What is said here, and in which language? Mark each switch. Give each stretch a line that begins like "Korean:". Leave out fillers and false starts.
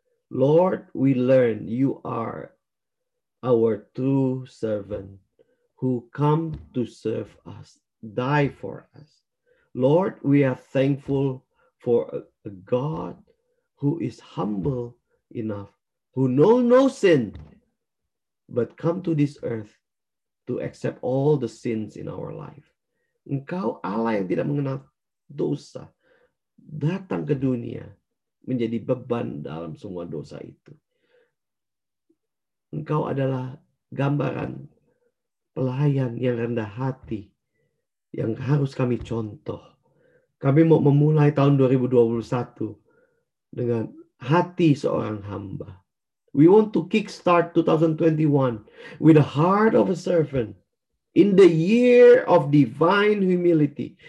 English: Lord, we learn you are our true servant who come to serve us, die for us. Lord, we are thankful for a God who is humble enough, who know no sin, but come to this earth to accept all the sins in our life.
Indonesian: Engkau Allah yang tidak mengenal dosa, datang ke dunia menjadi beban dalam semua dosa itu. Engkau adalah gambaran pelayan yang rendah hati yang harus kami contoh. Kami mau memulai tahun 2021 dengan hati seorang hamba.
English: We want to kickstart 2021 with the heart of a servant in the year of divine humility.